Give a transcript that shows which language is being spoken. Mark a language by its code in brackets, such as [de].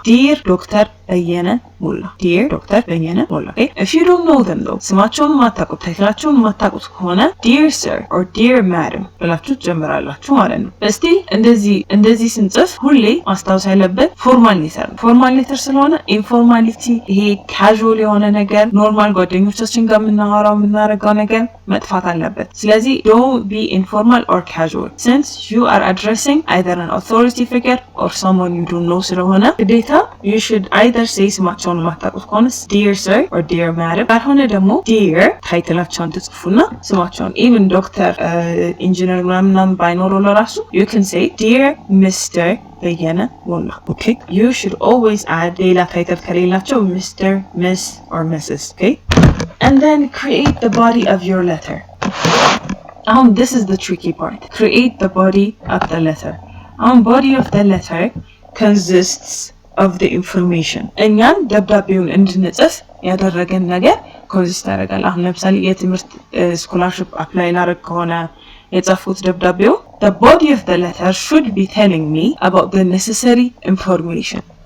[am] dear ዶክተር በየነ ሞላ dear ዶክተር በየነ ሞላ. [en] okay if you don't know them though [am] ስማቸውን የማታውቁት ታይትላቸውን የማታውቁት ከሆነ [en] dear sir or dear madam [am] ብላችሁ ጀምራላችሁ ማለት ነው። እስቲ እንደዚህ ስንጽፍ ሁሌ ማስታወስ ያለበት ፎርማል ሌተር ስለሆነ ኢንፎርማሊቲ ይሄ ካዡዋል የሆነ ነገር ኖርማል ጓደኞቻችን ጋር የምናረጋው ነገር መጥፋት አለበት። ስለዚህ [en] don't be informal or casual since you are addressing either an authority figure or someone you don't know [am] ስለሆነ ግዴታ [en] you should either say [am] ስማቸውን ማታውቁት ከሆነ [en] dear sir or dear madam [am] ካልሆነ ደግሞ dear ታይትላቸውን ትጽፉና ስማቸውን even ዶክተር ኢንጂነር ምናምን ባይኖረው ለራሱ [en] you can say dear Mr. [am] በየነ ሞላ. [en] okay you should always add [am] ሌላ ታይትል ከሌላቸው [en] Mr. Miss or Mrs. okay and then create the body of your letter. this is the tricky part. create the body of the letter. body of the letter consists of the information. [am] እኛን ደብዳቤውን እንድንጽፍ ያደረገን ነገር ኮንሲስት ያደርጋል። ለምሳሌ የትምህርት ስኮላርሺፕ አፕላይ ላደርግ ከሆነ የጻፉት ደብዳቤው [en] the body of the letter should be telling me about the necessary information.